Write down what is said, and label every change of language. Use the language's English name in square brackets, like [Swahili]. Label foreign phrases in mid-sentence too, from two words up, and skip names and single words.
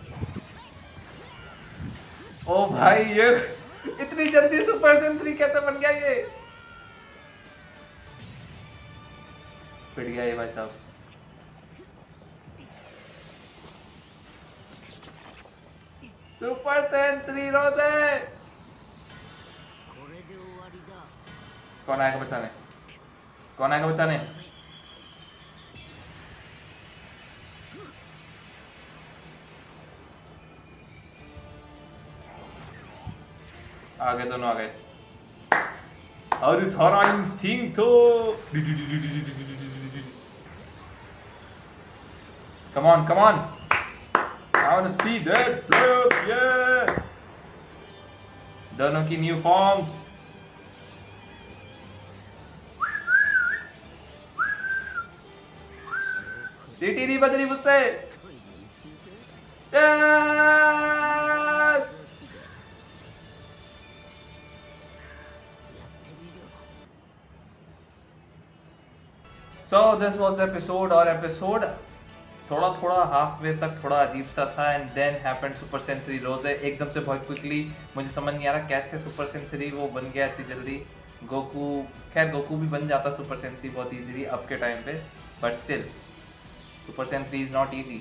[Hindi] ओ भाई ये इतनी जल्दी सुपर सेन 3 कैसे बन गया ये? पिट गया ये भाई साहब। सुपर सेन 3 रोजे। [Japanese] これで終わりだ。 [Hindi] कौन आएगा बचाने? कौन आएगा बचाने? आ गए, दोनों आ गए। और थारा इंस्टिंक्टो। [English] Come on, come on. I want to see that blood, yeah. [Hindi] दोनों की [English] new forms. [Hindi] सीटी नहीं बज रही मुझसे। Yes! [English] So this was episode [Hindi] और episode थोड़ा थोड़ा [English] half way [Hindi] तक थोड़ा अजीब सा था [English] and then happened Super Saiyan 3 Rose [Hindi] एकदम से बहुत क्विकली। मुझे समझ नहीं आ रहा कैसे सुपर सेन 3 वो बन गया इतनी जल्दी। गोकू, खैर गोकू भी बन जाता सुपर सेन 3 बहुत इजीली अब के टाइम पे, [English] but still Super Saiyan 3 is not easy.